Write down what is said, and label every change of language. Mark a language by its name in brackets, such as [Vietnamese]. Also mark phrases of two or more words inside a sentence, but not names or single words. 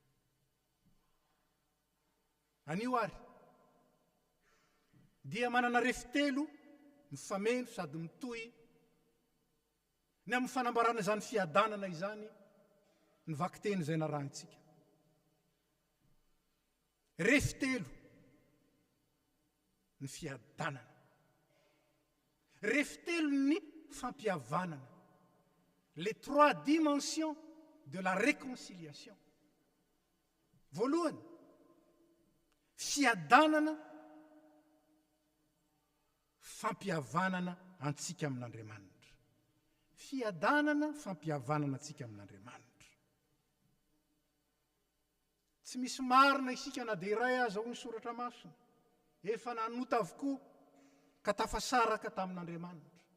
[Malagasy] Anio ary dia manana refitelo mifameno sady mitohy ny amin'ny fanambarana izany fiadanana izany ny vakiteny izay naranitsika. Refitelo ny fiadanana, refitelo ny fampihavanana, [French] les 3 dimensions de la réconciliation. [Malagasy] Voalohany, fiadanana, fampihavanana antsika amin'Andriamanitra. Fiadanana, fampihavanana antsika amin'Andriamanitra. Tsy misy marina isika na dia iray aza ho ny soratra masina, efa nanota avokoa ka tafasaraka tamin'Andriamanitra.